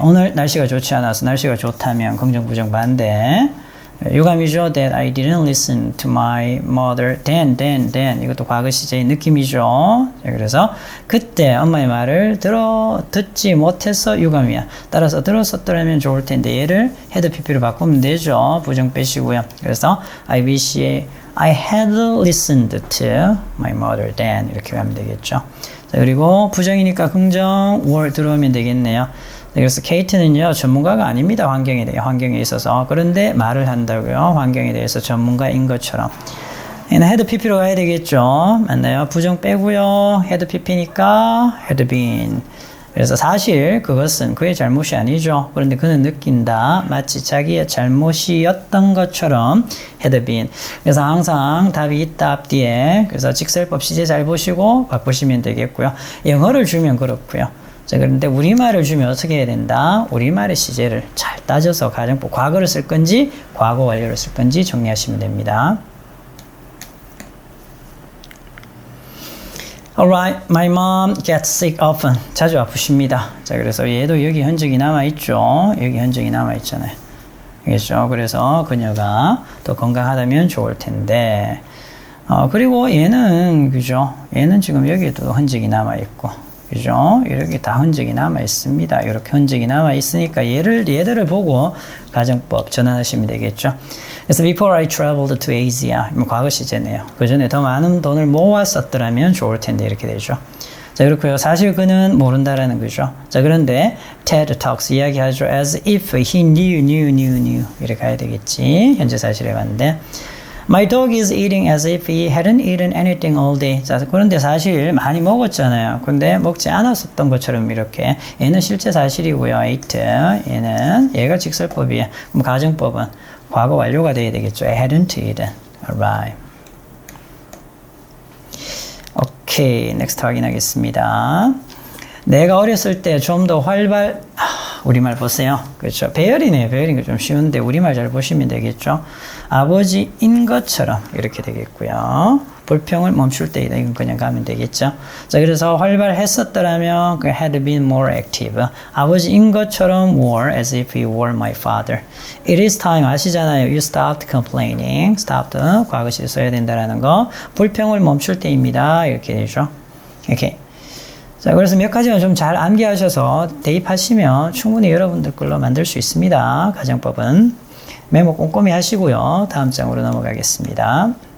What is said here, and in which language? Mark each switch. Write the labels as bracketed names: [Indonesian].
[Korean] 오늘 날씨가 좋지 않아서 날씨가 좋다면 긍정, 부정, 반대. 유감이죠. [English] That I didn't listen to my mother. Then. [Korean] 이것도 과거 시제의 느낌이죠. 그래서 그때 엄마의 말을 듣지 못해서 유감이야. 따라서 들었었더라면 좋을 텐데 얘를 had pp로 바꾸면 되죠. 부정 빼시고요. [English] 그래서 I wish I had listened to my mother then. [Korean] 이렇게 하면 되겠죠. 자, 그리고 부정이니까 긍정 were 들어오면 되겠네요. 그래서 케이트는요, 전문가가 아닙니다. 환경에 있어서. 그런데 말을 한다고요. 환경에 대해서 전문가인 것처럼. 얘는 had pp로 가야 되겠죠. 맞나요? 부정 빼고요. had pp니까 had been. 그래서 사실 그것은 그의 잘못이 아니죠. 그런데 그는 느낀다. 마치 자기의 잘못이었던 것처럼 had been. 그래서 항상 답이 있다 앞뒤에. 그래서 직설법 시제 잘 보시고 바꾸시면 되겠고요. 영어를 주면 그렇고요. 자, 그런데 우리말을 주면 어떻게 해야 된다? 우리말의 시제를 잘 따져서 가정법 과거를 쓸 건지 과거 완료를 쓸 건지 정리하시면 됩니다. [English] Alright, my mom gets sick often. [Korean] 자주 아프십니다. 자, 그래서 얘도 여기 흔적이 남아있죠. 여기 흔적이 남아있잖아요. 알겠죠? 그래서 그녀가 더 건강하다면 좋을 텐데. 그리고 얘는, 그죠? 얘는 지금 여기에도 흔적이 남아있고. 그죠? 이렇게 다 흔적이 남아 있습니다. 이렇게 흔적이 남아 있으니까 얘들을 보고 가정법 전환하시면 되겠죠. [English] 그래서 before I traveled to Asia, 과거 시제네요. [Korean] 그 전에 더 많은 돈을 모았었더라면 좋을 텐데 이렇게 되죠. 자, 그렇고요. 사실 그는 모른다라는 거죠. 자, 그런데 Ted talks 이야기하죠. [English] as if he knew 이렇게 가야 되겠지. [Korean] 현재 사실에 봤는데. [English] My dog is eating as if he hadn't eaten anything all day. [Korean] 자, 그런데 사실 많이 먹었잖아요. 근데 먹지 않았었던 것처럼 이렇게. 얘는 실제 사실이고요. ate. 얘가 직설법이에요. 그럼 가정법은 과거 완료가 돼야 되겠죠. [English] hadn't eaten. Alright. [Korean] 오케이. next 확인하겠습니다. 내가 어렸을 때 좀 더 우리말 보세요. 그렇죠. 배열이네요. 배열인 거 좀 쉬운데 우리말 잘 보시면 되겠죠. 아버지인 것처럼 이렇게 되겠고요. 불평을 멈출 때이다. 이건 그냥 가면 되겠죠. 자, 그래서 활발했었더라면 그 had been more active. [English] 아버지인 것처럼 were as if you were my father. It is time 아시잖아요. You stopped complaining. [Korean] stopped 과거시를 써야 된다라는 거. 불평을 멈출 때입니다. 이렇게 되죠. 이렇게. 자, 그래서 몇 가지만 좀 잘 암기하셔서 대입하시면 충분히 여러분들 걸로 만들 수 있습니다. 가정법은. 메모 꼼꼼히 하시고요. 다음 장으로 넘어가겠습니다.